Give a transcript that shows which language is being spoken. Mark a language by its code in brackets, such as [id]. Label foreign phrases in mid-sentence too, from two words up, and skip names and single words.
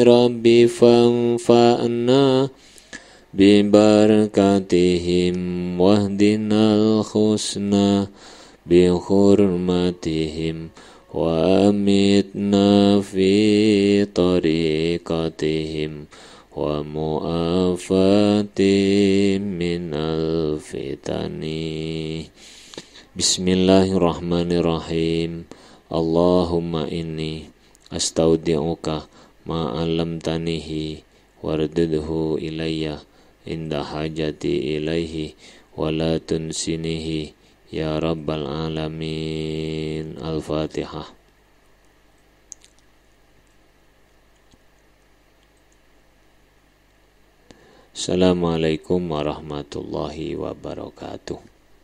[ar] رب فانفعنا ببركاتهم واهدنا الحسنى بحرمتهم وأمتنا في طريقتهم ومعافاة من الفتن. بسم الله الرحمن الرحيم. اللهم إني أستودعك ما علمتنيه واردده إلي عند حاجتي إليه ولا تنسنيه يا رب العالمين. الفاتحة. السلام عليكم ورحمة الله وبركاته.